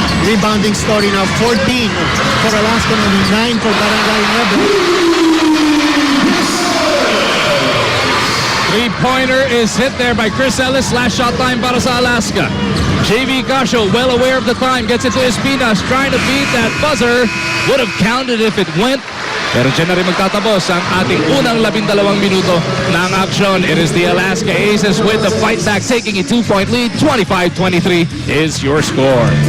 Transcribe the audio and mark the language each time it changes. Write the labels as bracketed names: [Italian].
[English] Rebounding story now, 14 for Alaska, only 9 for Barangay Ginebra. Three-pointer is hit there by Chris Ellis. Last shot time [Filipino] para sa [English] Alaska. JV Casio, well aware of the time, gets it to Espinas, trying to beat that buzzer. Would have counted if it went. [Filipino] Pero dyan na rin magtatapos ang ating unang 12 minuto ng aksyon. [English] It is the Alaska Aces with the fight back, taking a 2-point lead. 25-23 is your score.